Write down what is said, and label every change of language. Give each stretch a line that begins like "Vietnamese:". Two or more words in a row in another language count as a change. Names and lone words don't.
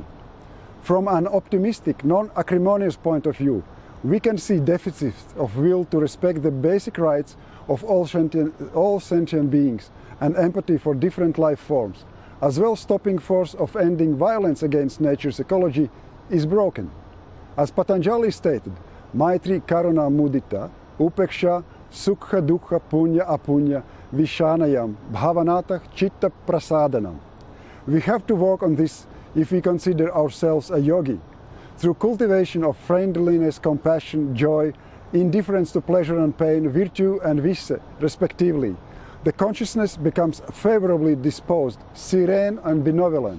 English: From an optimistic, non-acrimonious point of view, we can see deficits of will to respect the basic rights of all sentient beings and empathy for different life forms, as well stopping force of ending violence against nature's ecology is broken. As Patanjali stated,
Sanskrit: मैत्री करुणा मुदिता, उपेक्षा, सुख दुःख पुण्य अपुण्य, विषयाणाम्, भावनातः चित्त प्रसादनम्.
English: We have to work on this if we consider ourselves a yogi. Through cultivation of friendliness, compassion, joy, indifference to pleasure and pain, virtue and vice, respectively, the consciousness becomes favorably disposed, serene and benevolent.